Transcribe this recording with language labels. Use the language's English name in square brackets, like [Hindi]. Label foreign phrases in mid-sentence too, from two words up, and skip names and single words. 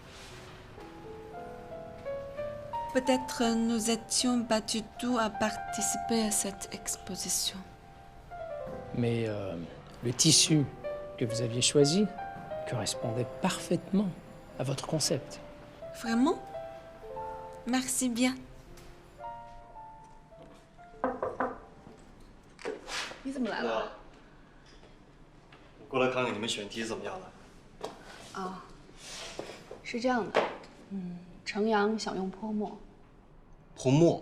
[French] Peut-être nous étions pas du tout à participer à cette exposition. Mais le tissu que vous aviez choisi correspondait parfaitement à votre concept. Vraiment? Merci bien. [Chinese] 你怎么来了？过来看看你们选题怎么样了。啊，是这样的，程阳想用泼墨。泼墨？